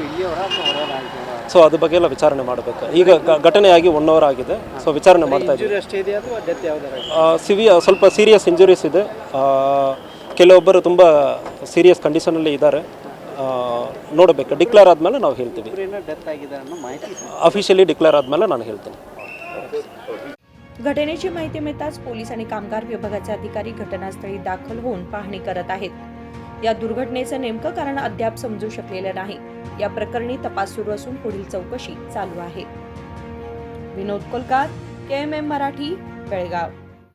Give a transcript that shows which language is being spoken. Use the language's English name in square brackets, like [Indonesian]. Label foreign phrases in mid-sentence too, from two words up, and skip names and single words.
[Kannada] ಸೊ ಅದ್ರ ಬಗ್ಗೆ ಎಲ್ಲ ವಿಚಾರಣೆ ಮಾಡಬೇಕು। ಈಗ ಘಟನೆ ಆಗಿ 1 ಅವರ್ ಆಗಿದೆ। ಸೊ ವಿಚಾರಣೆ ಮಾಡ್ತಾ ಇದ್ದೀವಿ। ಸ್ವಲ್ಪ [English] serious injuries [Kannada] ಇದೆ, ಕೆಲವೊಬ್ಬರು ತುಂಬ ಸೀರಿಯಸ್ ಕಂಡೀಷನಲ್ಲಿ ಇದ್ದಾರೆ। ನೋಡಬೇಕು, ಡಿಕ್ಲೇರ್ ಆದಮೇಲೆ ನಾವು ಹೇಳ್ತೀವಿ। [English] officially declare [Kannada] ಆದಮೇಲೆ ನಾನು ಹೇಳ್ತೀನಿ। [Marathi] घटनेची माहिती मिळताच पोलीस आणि कामगार विभागाचे अधिकारी घटनास्थळी दाखल होऊन पाहणी करत आहेत। या दुर्घटनेचं नेमकं कारण अद्याप समजू शकलेलं नाही। या प्रकरणी तपास सुरू असून पुढील चौकशी चालू आहे। विनोद कोलकार, KMM मराठी, बेळगाव।